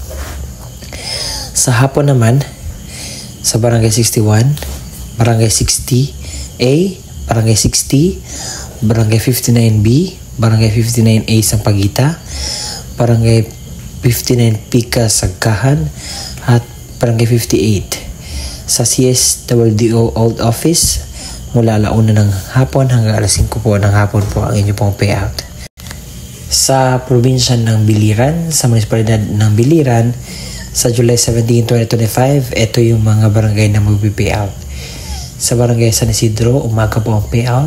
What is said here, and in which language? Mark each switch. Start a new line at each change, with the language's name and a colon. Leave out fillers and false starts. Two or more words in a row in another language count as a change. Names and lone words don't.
Filipino: Sa hapon naman, sa barangay 61, barangay 60A, barangay 60, barangay 59B, barangay 59A Sampaguita, barangay 59 Pika Sagkahan, at barangay 58 sa CSWDO Old Office mula 1 ng hapon hanggang alas 5 po ng hapon po ang inyong pong payout. Sa probinsya ng Biliran, sa munisipalidad ng Biliran, sa July 17, 2025, ito yung mga barangay na mag-payout. Sa barangay San Isidro, umaga po ang payout.